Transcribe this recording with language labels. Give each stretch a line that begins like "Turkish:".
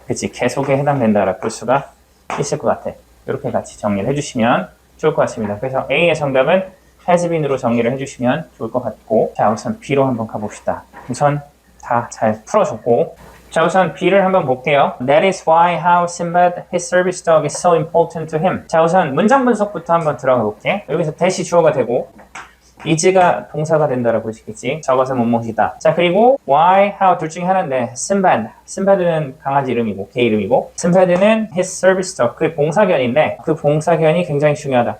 Korean: 그치, 계속에 해당된다라고 볼 수가 있을 것 같아. 이렇게 같이 정리를 해주시면 좋을 것 같습니다. 그래서 A의 정답은 has been으로 정리를 해주시면 좋을 것 같고, 자, 우선 B로 한번 가봅시다. 우선 다 잘 풀어줬고, 자, 우선 B를 한번 볼게요.
English: That is why how Sinbad, his service dog is so important to him.
Korean: 자, 우선 문장 분석부터 한번 들어가 볼게. 여기서 대시 주어가 되고 is가 동사가 된다라고 보시겠지. 저것은 뭐뭐이다. 자, 그리고 why, how 둘 중에 하나인데 Sinbad는 강아지 이름이고 개 이름이고 Sinbad는
English: his service dog,
Korean: 그의 봉사견인데 그 봉사견이 굉장히 중요하다.